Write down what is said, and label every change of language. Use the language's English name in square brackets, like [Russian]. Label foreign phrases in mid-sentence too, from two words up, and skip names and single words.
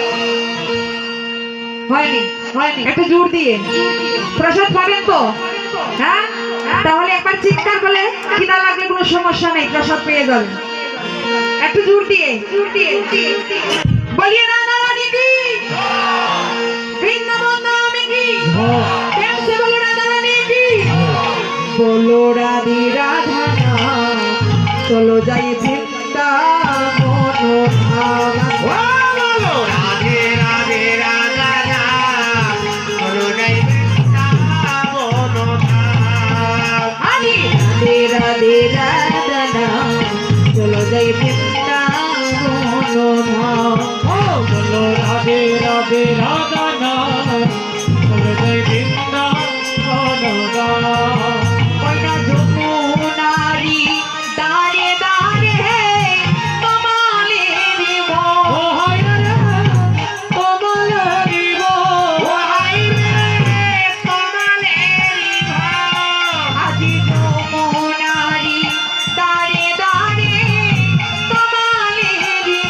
[Bangla] হয়নি হয়নি, একটু জোর দিয়ে প্রসাদ পাবেন তো? হ্যাঁ, তাহলে একবার চিৎকার করলে খিদা লাগলে কোনো সমস্যা নেই, প্রসাদ পেয়ে যাবেন। একটু জোর দিয়ে [Hindi] बोलिए राधा रानी की वृंदावन धाम की प्रेम से बोलो राधा रानी की। बोलो राधे राधा नाम चलो जाए वृंदावन धाम। बोलो राधे राधे राधा नाम चलो जाए वृंदावन धाम। राधे राधे राधा नाम चलो जाए वृंदावन धाम। बोलो राधे राधे राधा नाम बोलो जय वृंदावन धाम। [Bangla] कोयना যমুনারি দাঁড়ে দাঁড়ে কমলে দিব। ও হায় রে কমলে দিব। ও হায় রে কমলে দিব। আজি যমুনারি দাঁড়ে দাঁড়ে কমলে দিব।